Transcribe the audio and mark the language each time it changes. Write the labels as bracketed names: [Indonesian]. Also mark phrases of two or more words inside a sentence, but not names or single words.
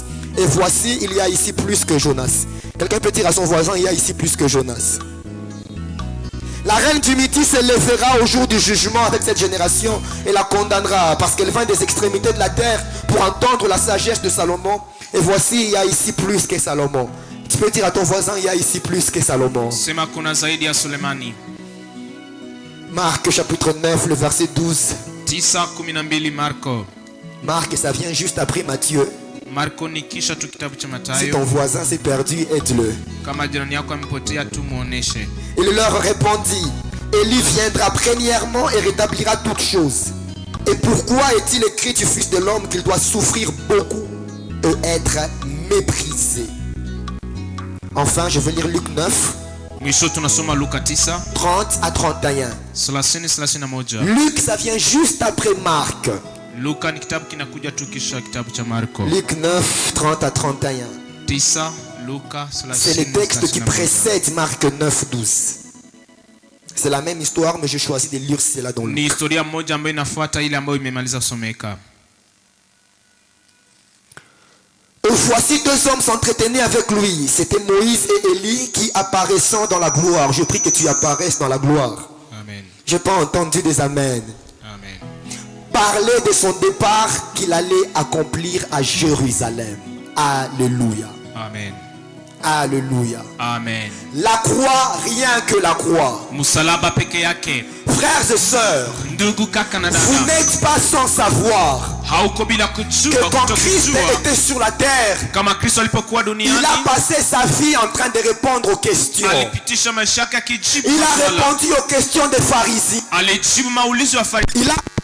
[French] Et voici, il y a ici plus que Jonas. Quelqu'un peut dire à son voisin: il y a ici plus que Jonas. La reine du Midi se lèvera au jour du jugement avec cette génération et la condamnera, parce qu'elle vient des extrémités de la terre pour entendre la sagesse de Salomon. Et voici, il y a ici plus que Salomon. Tu peux dire à ton voisin: il y a ici plus que Salomon. [Swahili] sema kuna zaidi ya Sulemani. [French] Marc chapitre 9, le verset 12. [Swahili] 9:12 Marko. [French] Marc, ça vient juste après Matthieu. [Swahili] Marko ni kisha tu kitabu cha Si Mathayo. [French] ton voisin s'est perdu, aide-le. [Swahili] Kama jirani yako amepotea tu muoneshe. [French] Il leur répondit: Élie viendra premièrement et rétablira toutes choses. Et pourquoi est-il écrit du Fils de l'homme qu'il doit souffrir beaucoup et être méprisé? Enfin, je vais lire Luc 9, [Swahili] Mwisho tunasoma Luka 9 [French] 30 à 31. [Swahili] 30-31. [French] Luc, ça vient juste après Marc. [Swahili] Luka ni kitabu kinakuja tu kisha kitabu cha Marko. [French] Luc 9, 30 à 31. [Swahili] 9 Luka [French] C'est le texte qui [Swahili] 30-31. [French] précède Marc 9, 12. C'est la même histoire, mais j'ai choisi de lire cela dans [Swahili] Ni [French] Luc. [Swahili] historia moja ambayo inafuata ile ambayo imemaliza kusomeka. [French] Voici 2 hommes s'entretenaient avec lui. C'était Moïse et Élie qui apparaissant dans la gloire. Je prie que tu apparaisses dans la gloire. Amen. Je n'ai pas entendu des amen. Amen. Parler de son départ qu'il allait accomplir à Jérusalem. Alléluia. Amen. Alléluia. Amen. La croix, rien que la croix. [Swahili] Msalaba peke yake. [French] Frères et sœurs, [Swahili] Ndugu kaka na [French] vous [Swahili] dada, [French] n'êtes pas sans savoir [Swahili] hauko bila [French] que [Swahili] kujua, [French] quand Christ [Swahili] kutokujua [French] était sur la terre, [Swahili] kama Kristo alipokuwa [French] il [Swahili] duniani [French] a passé sa vie en train de répondre aux questions. [Swahili] alipitisha maisha yake akijibu [French] Il a [Swahili] maswala. [French] répondu aux questions des pharisiens. [Swahili] Alijibu maulizo ya Farisayo. [French] Il a